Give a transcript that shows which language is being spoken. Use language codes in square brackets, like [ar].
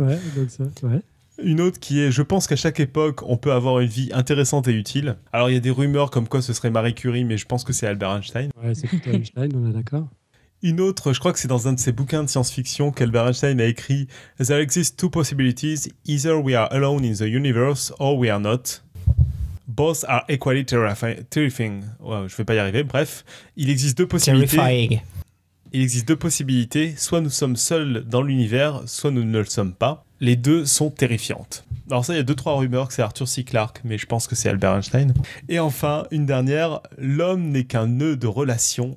[fr] Ouais, donc ça, ouais. Une autre qui est « Je pense qu'à chaque époque, on peut avoir une vie intéressante et utile. » Alors, il y a des rumeurs comme quoi ce serait Marie Curie, mais je pense que c'est Albert Einstein. Ouais, c'est plutôt Einstein, on est d'accord. Une autre, je crois que c'est dans un de ses bouquins de science-fiction qu'Albert Einstein a écrit « [en] There exist two possibilities. Either we are alone in the universe or we are not. Both are equally terrifying. [fr] Ouais, » je vais pas y arriver. Bref, il existe deux possibilités. [en] Terrifying. [fr] Il existe deux possibilités. Soit nous sommes seuls dans l'univers, soit nous ne le sommes pas. Les deux sont terrifiantes. Alors ça, il y a 2-3 rumeurs que c'est Arthur C. Clarke, mais je pense que c'est Albert Einstein. Et enfin, une dernière, l'homme n'est qu'un nœud de relations.